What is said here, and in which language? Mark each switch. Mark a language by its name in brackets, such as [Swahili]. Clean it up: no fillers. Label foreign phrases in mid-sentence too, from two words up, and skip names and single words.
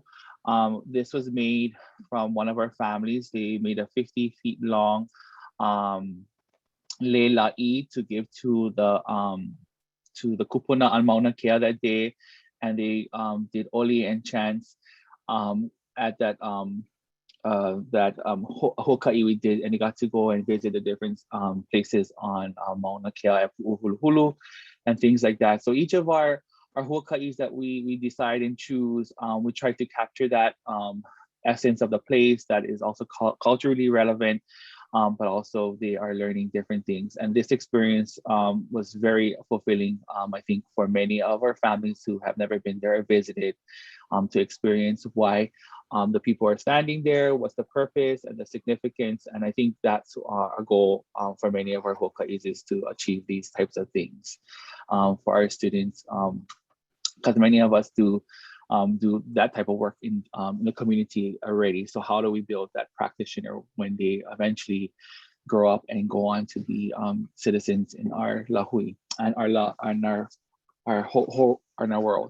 [English] This was made from one of our families. They made a 50 feet long leilai to give to the kupuna on Mauna Kea that day, and they did oli and chants at that hoʻokaʻi we did, and they got to go and visit the different places on Mauna Kea at Puʻuhuluhulu and things like that. So each of our hoʻokaʻis that we decide and choose, we try to capture that essence of the place that is also culturally relevant, but also they are learning different things. And this experience was very fulfilling, I think, for many of our families who have never been there or visited, to experience why the people are standing there, what's the purpose and the significance. And I think that's our goal for many of our hoʻokaʻis, is to achieve these types of things for our students, because many of us do that type of work in the community already. So how do we build that practitioner when they eventually grow up and go on to be citizens in our lahui and our world?